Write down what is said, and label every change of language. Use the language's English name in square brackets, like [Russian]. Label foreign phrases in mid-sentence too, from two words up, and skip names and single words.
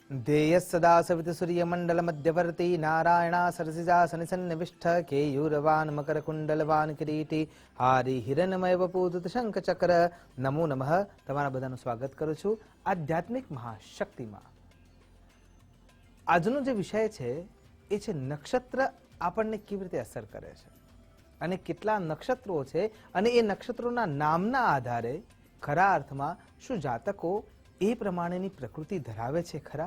[Sanskrit] ध्येयः सदा सवितुर्यमण्डलमध्यवर्ती नारायणा सरसिजा सनिसन्निविष्ट केयूरवान् मकरकुण्डलवान् किरीटी हारी हिरण्यमय वपूत शंखचक्र नमो नमः। [Gujarati] તમારા બધાનું સ્વાગત કરું છું આધ્યાત્મિક મહાશક્તિમાં। આજનો જે વિષય છે એ છે નક્ષત્ર આપણને કેવી રીતે અસર કરે છે અને કેટલા નક્ષત્રો છે અને એ નક્ષત્રોના નામના આધારે ખરા અર્થમાં શું જાતકો એ પ્રમાણેની પ્રકૃતિ ધરાવે છે ખરા?